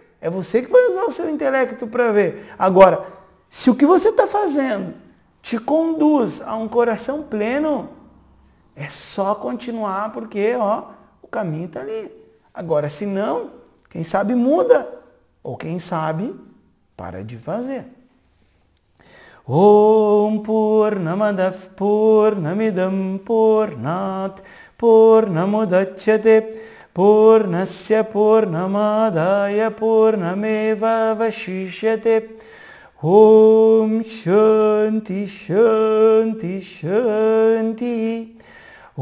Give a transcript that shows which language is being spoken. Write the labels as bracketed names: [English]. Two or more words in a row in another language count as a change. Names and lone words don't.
[Portuguese] É você que vai usar o seu intelecto para ver. Agora, se o que você está fazendo te conduz a um coração pleno, é só continuar porque, o caminho está ali. Agora, se não, quem sabe muda. Ou quem sabe, para de fazer. [Sanskrit] Om Purnamadav Purnamidam Purnat Purnamudachyate Purnasya Purnamadaya Purnameva Vashishyate. Om Shanti Shanti Shanti.